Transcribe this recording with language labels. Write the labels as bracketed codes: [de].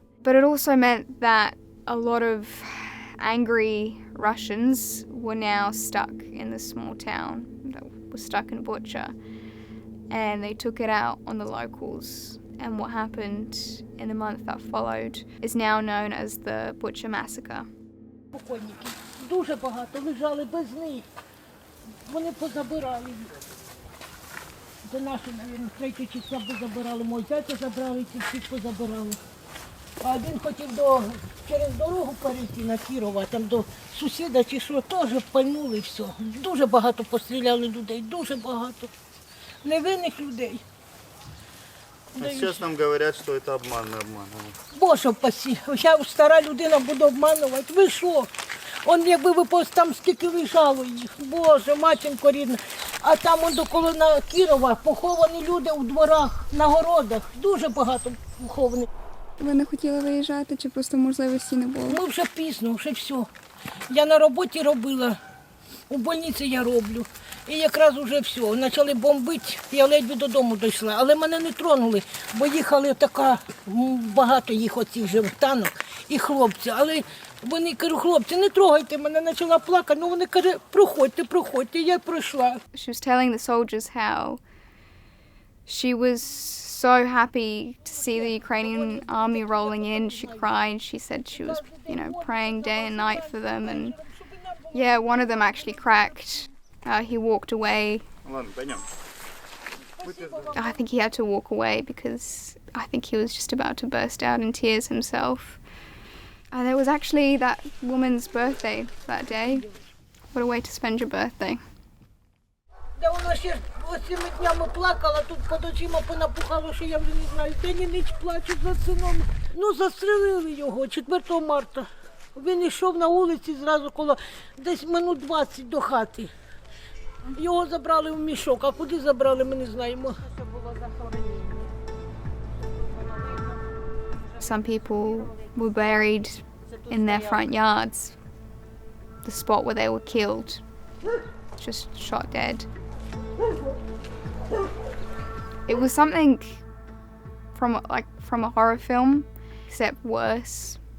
[en] But it also meant that a lot of angry Russians were now stuck in this small town, that were stuck in Bucha, and they took it out on the locals. And what happened in the month that followed is now known as the Bucha massacre. [uk] Дуже багато лежали без них. Вони позабирали їх. Це наші, мабуть, 3 числа позабирали. Мой зятя забрали, ці всіх позабирали. А один хотів через дорогу перейти на Кірова, там до сусіда чи що, теж пальнули все. Дуже багато постріляли людей, дуже багато. Невинних людей. [ru] Сейчас нам говорят, что это обманный обман. [uk] Боже упаси, я стара людина буду обманувати. Ви що? Он якби ви там скільки лежало їх. Боже, матінко рідна. А там он доколо на Кірова поховані люди у дворах, на городах. Дуже багато поховані. Ви не хотіли виїжджати, чи просто можливості не було? Ми вже пізно, вже все. Я на роботі робила, у больниці я роблю. І якраз вже все, почали бомбити, я ледве додому дійшла. Але мене не тронули, бо їхали багато їх оцих же танок і хлопці. Але вони кажуть, хлопці, не трогайте мене, почала плакати. Ну вони кажуть, проходьте, я пройшла. [en] She was telling the soldiers how she was so happy to see the Ukrainian army rolling in. She cried, she said she was, praying day and night for them. And yeah, one of them actually cracked. He walked away. I think he had to walk away because I think he was just about to burst out in tears himself. And it was actually that woman's birthday that day. What a way to spend your birthday. [uk] Та вона ще оцими днями плакала, тут під очима понапухало, що я вже не знаю. День і ніч плачуть за сином. Ну, застрелили його 4 марта. Він йшов на вулиці зразу коло десь минут 20 до хати. Його забрали в мішок, а куди забрали, ми не знаємо. [en] Some people were buried in their front yards, the spot where they were killed, just shot dead. It was something from a horror film, except worse.